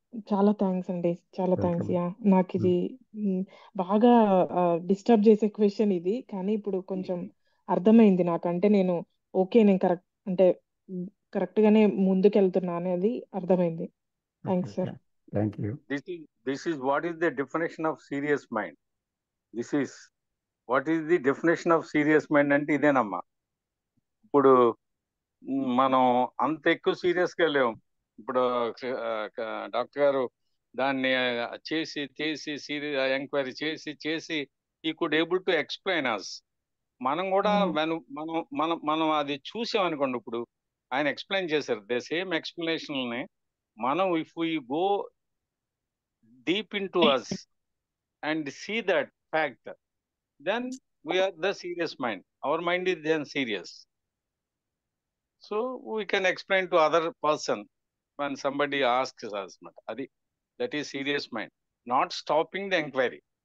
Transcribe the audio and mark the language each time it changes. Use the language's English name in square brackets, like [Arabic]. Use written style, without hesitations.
[Telugu] చాలా థ్యాంక్స్ అండి, చాలా థ్యాంక్స్. [English] Welcome. [Telugu] యా, నాకు ఇది బాగా డిస్టర్బ్ చేసే క్వశ్చన్ ఇది, కానీ ఇప్పుడు కొంచెం అర్థమైంది నాకంటే. నేను కరెక్ట్ అంటే కరెక్ట్ గానే ముందుకెళ్తున్నా అనేది అర్థమైంది. [English] Thanks sir. Thank you. This is what is the definition of serious mind. This is what is the definition of serious mind [Telugu] అంటే ఇదేనమ్మా. ఇప్పుడు మనం అంత ఎక్కువ సీరియస్ గా లేవు. ఇప్పుడు డాక్టర్ గారు దాన్ని చేసి ఎంక్వైరీ చేసి [English] He could able to explain us. [Telugu] మనం కూడా మనం అది చూసాం అనుకోండి. ఇప్పుడు ఆయన ఎక్స్ప్లెయిన్ చేశారు, [English] The same explanation ని మనం if we go deep into us and see that fact, then we are the serious mind. Our mind is then serious. So we can explain to other person when somebody asks us. Adi, that is serious mind, not stopping the inquiry.